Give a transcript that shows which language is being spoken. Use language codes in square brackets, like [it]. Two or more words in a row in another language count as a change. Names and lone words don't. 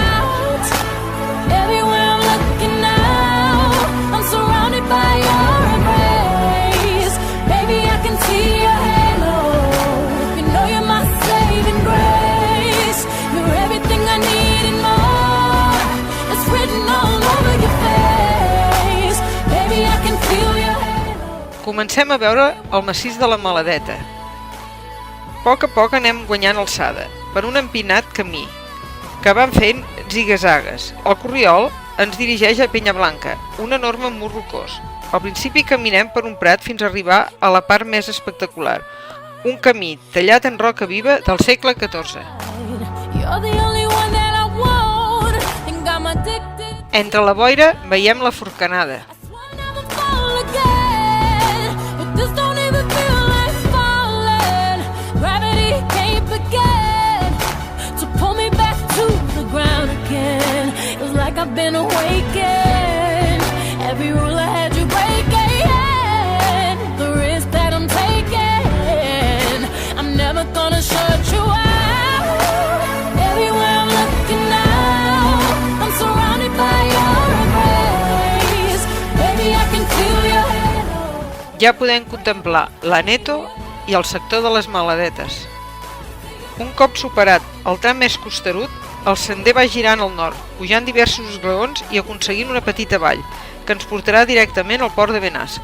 [en] Everywhere I'm looking now, I'm surrounded by your embrace. Baby, I can see your halo. You know you're my saving grace. You're everything I need and more. It's written all over your face. Baby, I can feel your halo. [ca] Comencem a veure el massís de la Maladeta. A poc anem guanyant alçada per un empinat camí que van fent zigue-zagues. El corriol ens dirigeix a Penyablanca, un enorme mur rocós. Al principi caminem per un prat fins a arribar a la part més espectacular, un camí tallat en roca viva del segle XIV. Entre la boira veiem la Forcanada. [en] I've been awakened. Every rule I had you breaking. The risk that I'm taking. I'm never gonna shut you out. Everywhere I'm looking now, I'm surrounded by your embrace. Baby, I can feel your halo. [ca] Ja podem contemplar l'Aneto i el sector de les Maladetes. Un cop superat el tram més costerut, el sender va girant al nord, pujant diversos esglaons i aconseguint una petita vall, que ens portarà directament al port de Benasc.